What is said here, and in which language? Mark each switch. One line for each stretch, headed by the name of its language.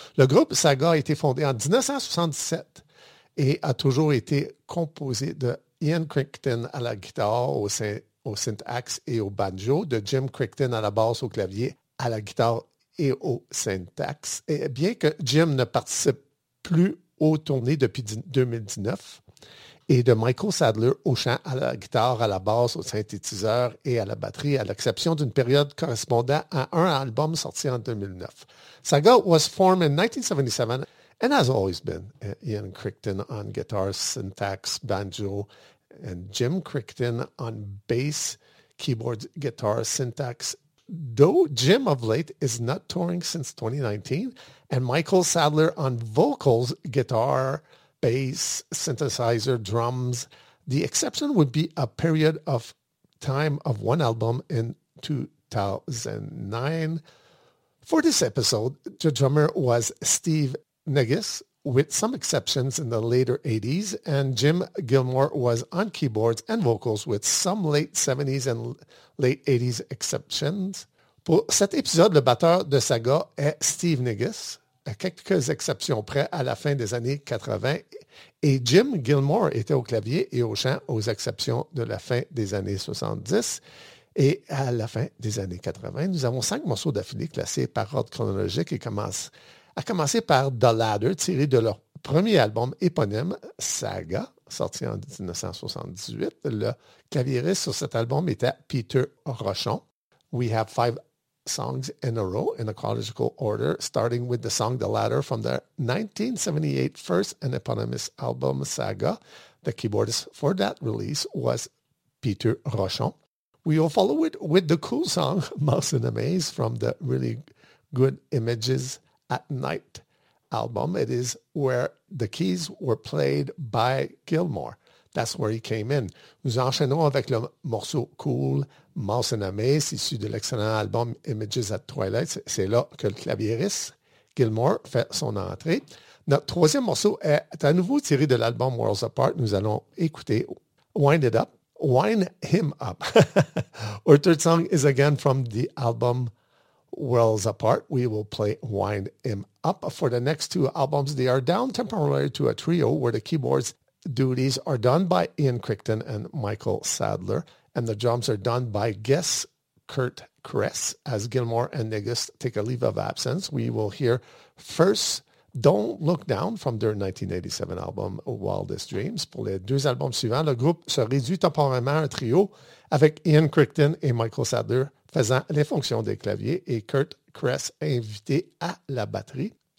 French: Le groupe Saga a été fondé en 1977 et a toujours été composé de Ian Crichton à la guitare, au synthax et au banjo, de Jim Crichton à la basse, au clavier, à la guitare et au syntax. Et bien que Jim ne participe plus aux tournées depuis 2019, et de Michael Sadler au chant, à la guitare, à la basse, au synthétiseur et à la batterie, à l'exception d'une période correspondant à un album sorti en 2009.
English: Saga was formed in 1977 and has always been Ian Crichton on guitar, syntax, banjo, and Jim Crichton on bass, keyboard, guitar, syntax. Though Jim of late is not touring since 2019, and Michael Sadler on vocals, guitar, bass, synthesizer, drums. The exception would be a period of time of one album in 2009. For this episode, the drummer was Steve Negus, with some exceptions in the later 80s, and Jim Gilmore was on keyboards and vocals with some late 70s and late 80s exceptions.
French: Pour cet épisode, le batteur de Saga est Steve Negus, à quelques exceptions près à la fin des années 80, et Jim Gilmore était au clavier et au chant aux exceptions de la fin des années 70 et à la fin des années 80. Nous avons 5 morceaux d'affilée classés par ordre chronologique et commencer par The Ladder, tiré de leur premier album éponyme, Saga, sorti en 1978. Le claviériste sur cet album était Peter Rochon.
English: We have 5 songs in a row in a chronological order, starting with the song The Ladder from their 1978 first and eponymous album, Saga. The keyboardist for that release was Peter Rochon. We will follow it with the cool song Mouse in a Maze from the Really Good Images at Night album. It is where the keys were played by Gilmore. That's where he came in.
French: Nous enchaînons avec le morceau cool Mouse in a Maze, issu de l'excellent album Images at Twilight. C'est là que le claviériste Gilmore fait son entrée. Notre troisième morceau est à nouveau tiré de l'album Worlds Apart. Nous allons écouter Wind It Up. Wind Him Up.
English: Our third song is again from the album Worlds Apart. We will play Wind Him Up. For the next two albums, they are down temporarily to a trio where the keyboards duties are done by Ian Crichton and Michael Sadler, and the drums are done by guest Kurt Kress, as Gilmore and Negus take a leave of absence. We will hear first Don't Look Down from their 1987 album Wildest Dreams.
French: Pour les deux albums suivants, le groupe se réduit temporairement à un trio avec Ian Crichton et Michael Sadler faisant les fonctions des claviers et Kurt Kress invité à la batterie.